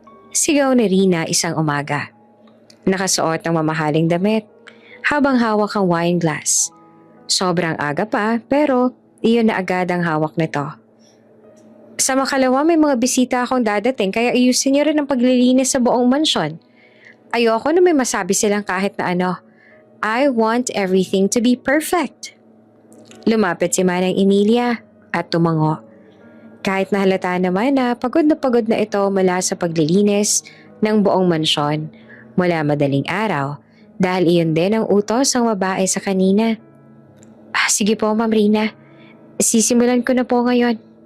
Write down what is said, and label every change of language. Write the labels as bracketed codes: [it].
[tl] Sigaw ni Rina isang umaga. Nakasuot ng mamahaling damit habang hawak ang wine glass. Sobrang aga pa pero iyon na agad ang hawak nito. Sa makalawa may mga bisita akong dadating kaya ayusin niyo rin ang paglilinis sa buong mansyon. Ayoko na may masabi silang kahit na ano. [en] I want everything to be perfect. [tl] Lumapit si Manang Emilia at tumango. Kahit nahalata naman na pagod na ito mula sa paglilinis ng buong mansyon mula madaling araw dahil iyon din ang utos ng babae sa kanina. Sige po, Ma'am Rina. Sisimulan ko na po ngayon.